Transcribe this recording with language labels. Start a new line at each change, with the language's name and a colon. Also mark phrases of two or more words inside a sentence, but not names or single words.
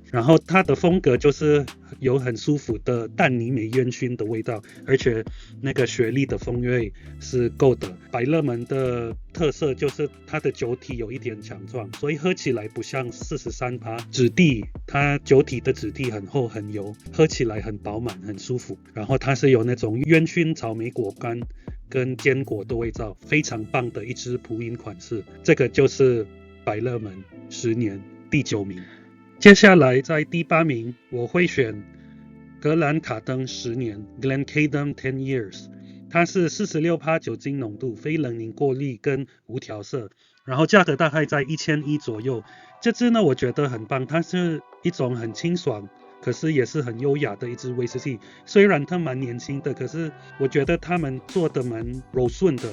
Chinese: 然後它的風格就是有很舒服的淡泥煤煙燻的味道，而且那個雪莉的風味是夠的。百樂門的特色就是它的酒體有一點強壯，所以喝起來不像43%質地，它酒體的質地很厚很油，喝起來很飽滿很舒服。然後它是有那種煙燻草莓果乾跟堅果的味道，非常棒的一支普飲款式。這個就是百樂門10年第9名。接下來在第8名我會選格蘭卡登10年 Glencadam 10 Years，它是46%酒精濃度，非冷凝過濾跟無調色，然後價格大概在1100左右。這支呢我覺得很棒，它是一種很清爽可是也是很優雅的一支威士忌，雖然它蠻年輕的，可是我覺得他們做的蠻柔順的。